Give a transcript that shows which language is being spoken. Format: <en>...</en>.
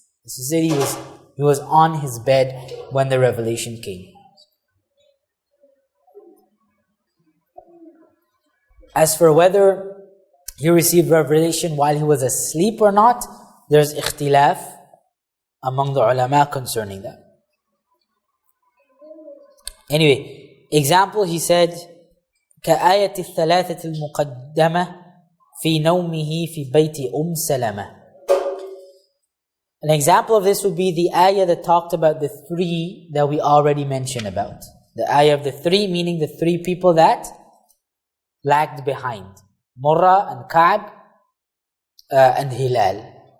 <en>It's to say he was on his bed when the revelation came. As for whether he received revelation while he was asleep or not, there's ikhtilaf among the ulama concerning that. Anyway, example, he said,</en> <ar>كآية الثلاثة المقدمة في نومه في بيت سلمة.</ar> <en>An example of this would be the ayah that talked about the 3 that we already mentioned about. The ayah of the 3, meaning the 3 people that lagged behind. Murrah and Ka'b and Hilal.</en>